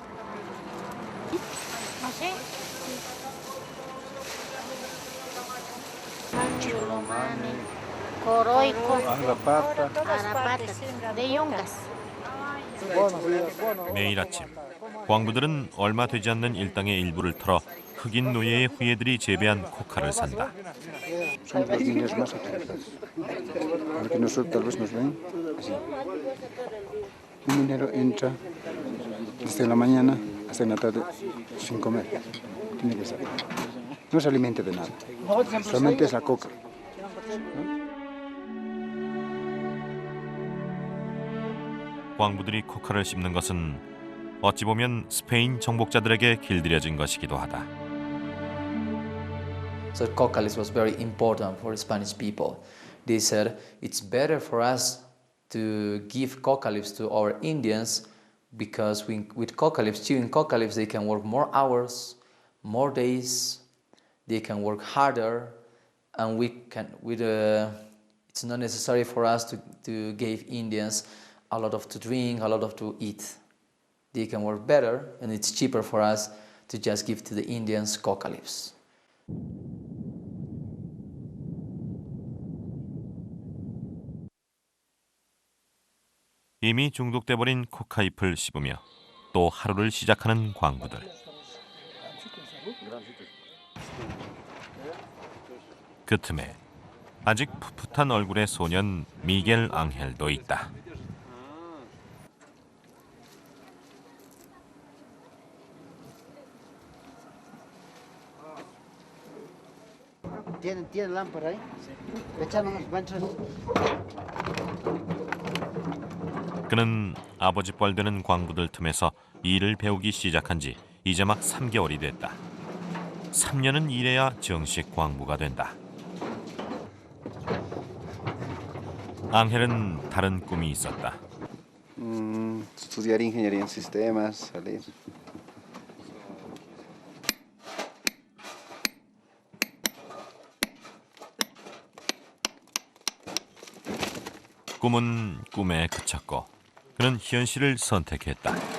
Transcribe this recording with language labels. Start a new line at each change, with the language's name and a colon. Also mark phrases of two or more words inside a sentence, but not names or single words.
Korean: 매일 아침 광부들은 얼마 되지 않는 일당의 일부를 털어 흑인 노예의 후예들이 재배한 코카를 산다.
Spanish: Un minero entra desde la mañana hasta la tarde sin comer. Tiene que ser. No se alimenta de nada. Solamente es la coca.
Korean: 광부들이 코카를 씹는 것은 어찌 보면 스페인 정복자들에게 길들여진 것이기도 하다.
English: So coca leaves was very important for Spanish people. They said it's better for us to give coca leaves to our Indians because with coca leaves, chewing coca leaves, they can work more hours, more days, they can work harder, and it's not necessary for us to give Indians a lot of to drink, a lot of to eat. They can work better, and it's cheaper for us to just give to the Indians coca leaves.
Korean: 이미 중독돼버린 코카잎을 씹으며 또 하루를 시작하는 광부들. 그 틈에 아직 풋풋한 얼굴의 소년 미겔 앙헬도 있다.
Spanish: ¿Tiene lámpara ahí? Echamos unos ganchos.
Korean: 그는 아버지 뻘 되는 광부들 틈에서 일을 배우기 시작한 지 이제 막 3개월이 됐다. 3년은 일해야 정식 광부가 된다. 앙헬은 다른 꿈이 있었다.
Spanish: Estudiar ingeniería en sistemas, salir.
Korean: 꿈은 꿈에 그쳤고 그는 현실을 선택했다.